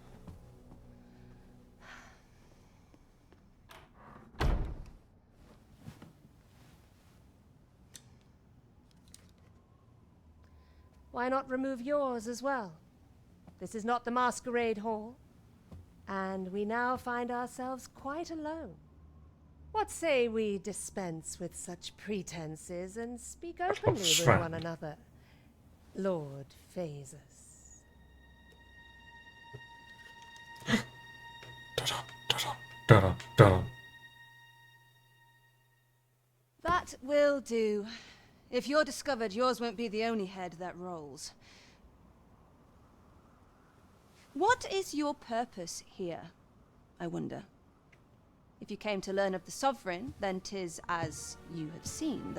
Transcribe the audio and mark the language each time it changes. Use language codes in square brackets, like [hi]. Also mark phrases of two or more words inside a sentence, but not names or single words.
[en] Why not remove yours as well? This is not the masquerade hall, and we now find ourselves quite alone. What say we dispense with such pretenses and speak openly with one another, Lord Phasus? Da da. That will do. If you're discovered, yours won't be the only head that rolls. What is your purpose here, I wonder? If you came to learn of the Sovereign, then 'tis as you have seen.